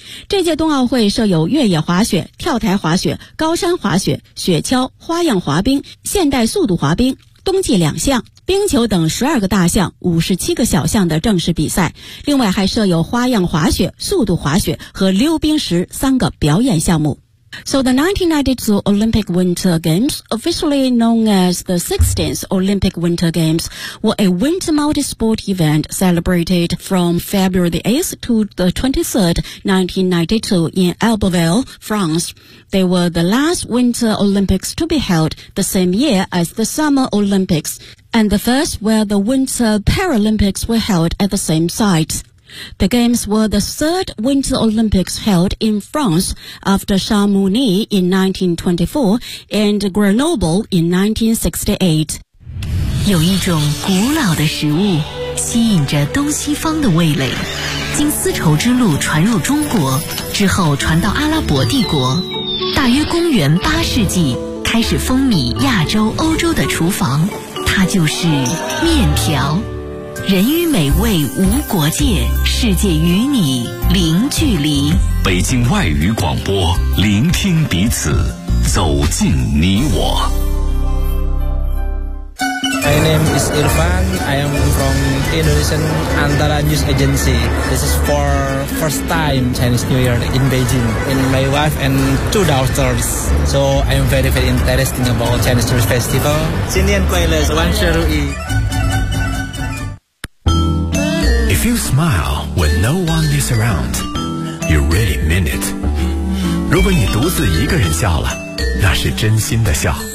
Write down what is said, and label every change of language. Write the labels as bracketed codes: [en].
[zh] 这届冬奥会设有越野滑雪、跳台滑雪、高山滑雪、雪橇、花样滑冰、现代速度滑冰、冬季两项、冰球等12个大项、57个小项的正式比赛，另外还设有花样滑雪、速度滑雪和溜冰石3个表演项目。 [en] So the 1992 Olympic Winter Games, officially known as the 16th Olympic Winter Games, were a winter multi-sport event celebrated from February the 8th to the 23rd, 1992 in Albertville, France. They were the last Winter Olympics to be held the same year as the Summer Olympics, and the first where the Winter Paralympics were held at the same site. The Games were the third Winter Olympics held in France after Chamonix in 1924 and Grenoble in 1968. [zh] 有一种古老的食物吸引着东西方的味蕾，经丝绸之路传入中国，之后传到阿拉伯帝国。大约公元八世纪开始风靡亚洲、欧洲的厨房，它就是面条。人与美味无国界，世界与你零距离。北京外语广播，聆听彼此，走进你我。 [en] My name is Irfan. I am from Indonesian Antara News Agency. This is for first time Chinese New Year in Beijing. And my wife and 2 daughters. So I am very very interested about Chinese New Year Festival. [zh] 新年快乐，万事如意。 [en] If you smile when no one is around, you really mean it. [zh] 如果你独自一个人笑了，那是真心的笑。